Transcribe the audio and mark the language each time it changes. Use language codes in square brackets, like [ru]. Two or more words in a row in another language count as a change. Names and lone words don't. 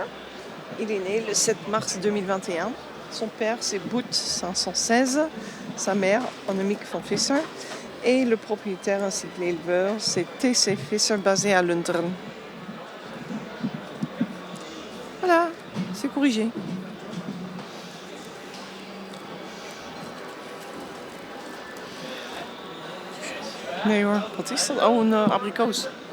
[fr] Il est né le 7 mars 2021. Son père c'est Boet 516, sa mère Annemiek van Visser et le propriétaire ainsi que l'éleveur c'est TC Visser basé à Lunteren. Voilà, c'est corrigé. [nl] Nee hoor, wat is dat? Oh, een abrikoos.